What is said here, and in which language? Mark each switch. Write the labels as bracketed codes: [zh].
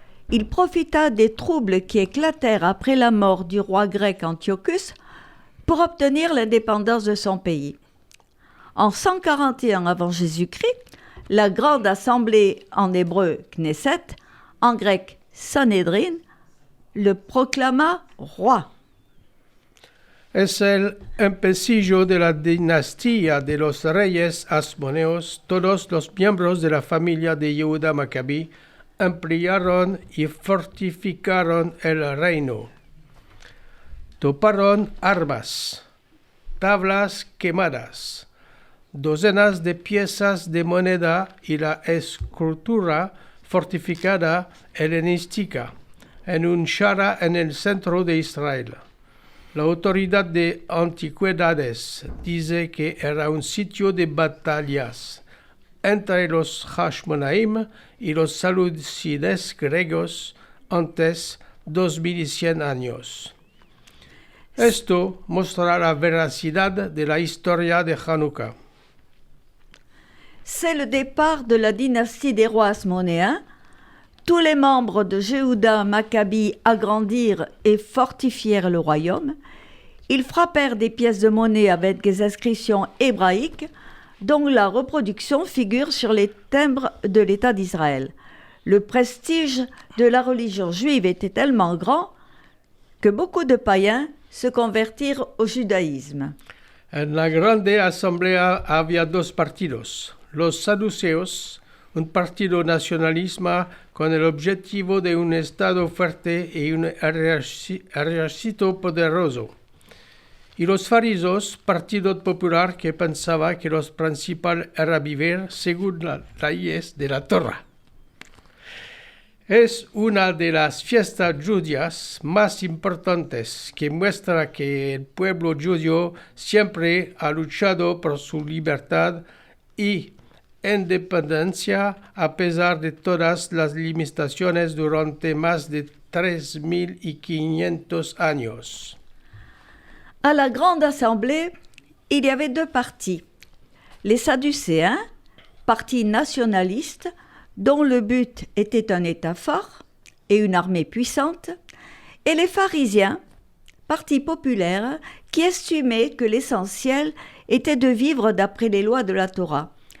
[fr] Il profita des troubles qui éclatèrent après la mort du roi grec Antiochus pour obtenir l'indépendance de son pays. En 141 avant Jésus-Christ, la grande assemblée en hébreu Knesset, en grec Sanhedrin, le proclama roi. [lad] Es el empecillo de la dinastía de los reyes asmoneos. Todos los miembros de la familia de Yehuda Maccabi ampliaron y fortificaron el reino. Toparon armas, tablas quemadas, docenas de piezas de moneda y la escultura fortificada helenística en un shara en el centro de Israel. La autoridad de antigüedades dice que era un sitio de batallas entre los Hashmonaim y los Seleucides griegos antes 2100 años. Esto mostrará la veracidad de la historia de Hanouka. [fr] C'est le départ de la dynastie des rois asmonéens. Tous les membres de Yehuda Maccabi agrandirent et fortifièrent le royaume. Ils frappèrent des pièces de monnaie avec des inscriptions hébraïques dont la reproduction figure sur les timbres de l'État d'Israël. Le prestige de la religion juive était tellement grand que beaucoup de païens se convertirent au judaïsme. [lad] En la grande asamblea había 2 partidos. Los saduceos, un partido nacionalista con el objetivo de un Estado fuerte y un ejército poderoso. Y los fariseos, partido popular que pensaba que lo principal era vivir según las leyes de la Torah. Es una de las fiestas judías más importantes que muestra que el pueblo judío siempre ha luchado por su libertad y independencia a pesar de todas las limitaciones durante más de 3500 años. [fr] À la grande assemblée, il y avait 2 partis. Les Sadducéens, parti nationaliste, dont le but était un État fort et une armée puissante, et les pharisiens, parti populaire, qui estimaient que l'essentiel était de vivre d'après les lois de la Torah.